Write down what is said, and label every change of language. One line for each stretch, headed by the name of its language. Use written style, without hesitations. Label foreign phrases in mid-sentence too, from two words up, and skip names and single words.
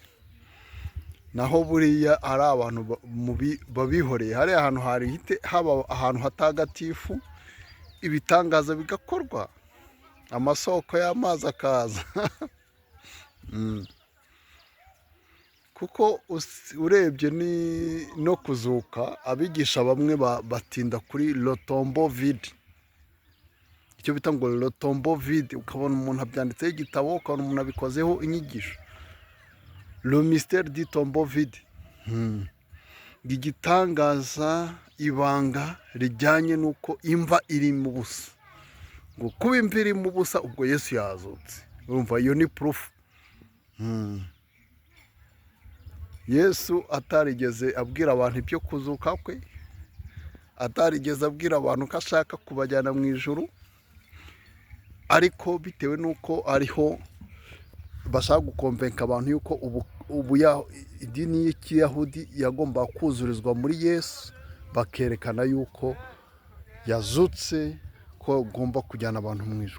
Kinyarwanda: Naho buriya ari abantu babihoreye, hariya ahantu haba ahantu hatagatifu, ibitangaza bigakorwa, amasoko y'amazi akaza. Kuko urebye no kuzuka, abigisha bamwe batinda kuri
French: le tombeau vide,
Kinyarwanda: icyo bita ngo
French: le tombeau vide.
Kinyarwanda: Ukabona umuntu abyanditseho igitabo, ukabona umuntu abikozeho inyigisho,
French: le mystère du tombeau vide.
Kinyarwanda: Igitangaza, ibanga rijyanye n'uko imva iri mu busa, ngo kuba imva iri mu busa ubwo Yesu yazutse. Urumva, iyo ni proof. Yesu atarigeze abwira abantu ibyo kuzuka kwe, atarigeze abwira abantu ko ashaka kubajyana mu ijuru, ariko bitewe n'uko ariho bashaka gukomvenka abantu yuko idini y'Ikiyahudi yagomba kuzurizwa muri Yesu, bakerekana yuko yazutse, ko agomba kujyana abantu mu ijuru.